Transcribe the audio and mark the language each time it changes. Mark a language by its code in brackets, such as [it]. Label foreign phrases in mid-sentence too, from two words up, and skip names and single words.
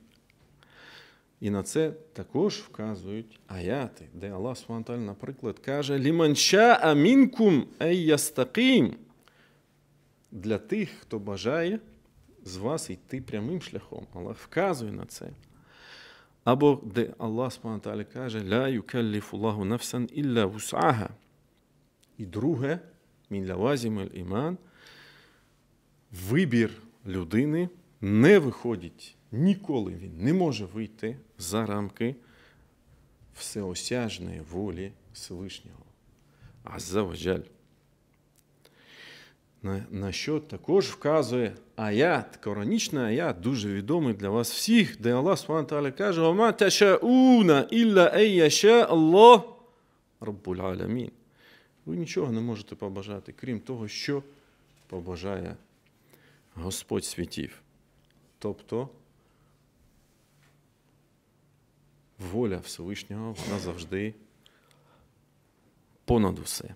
[uk] І на це також вказують аяти, де Аллах [ar] سبحانه وتعالى, [uk] наприклад, каже: [ar] «لمن شاء منكم أن يستقيم» [uk] – для тих, хто бажає з вас йти прямим шляхом. Аллах вказує на це. Або де Аллах [ar] سبحانه وتعالى каже: «لا يكلف الله نفسا إلا وسعها». [uk] І друге, [ar] من لوازم الإيمان, [uk] вибір людини не виходить, ніколи він не може вийти за рамки всеосяжної волі Всевишнього. [ar] عز وجل. [uk] На що також вказує аят, коранічний аят, дуже відомий для вас всіх, де Аллах [ar] سبحانه وتعالى каже: «وما تشاءون إلا أن يشاء الله رب العالمين». [uk] Ви нічого не можете побажати, крім того, що побажає Господь світів. Тобто воля Всевишнього, вона завжди понад усе.